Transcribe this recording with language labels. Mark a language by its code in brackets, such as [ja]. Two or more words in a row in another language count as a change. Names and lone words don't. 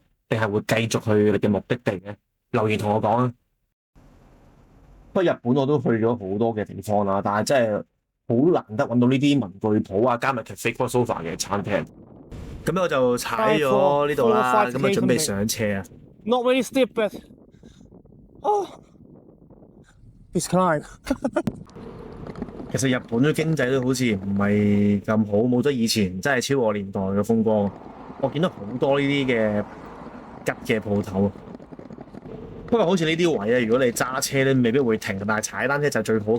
[yue] 定係會繼續去你嘅目的地咧？留言同我講啊！不過日本我都去咗好多嘅地方啦，但係真係好難得揾到呢啲文具鋪啊，加埋 [en] cafe crossover [yue] 嘅餐廳。咁我就踩咗呢度啦，咁啊準備上車啊。 [en] Not really steep, but it's climb. [yue] 其實日本嘅經濟都好似唔係咁好，冇咗以前真係超過年代嘅風光。我見到好多呢啲嘅吉嘅鋪頭。不過好似呢啲位咧，如果你揸車咧，未必會停，但係踩單車就最好。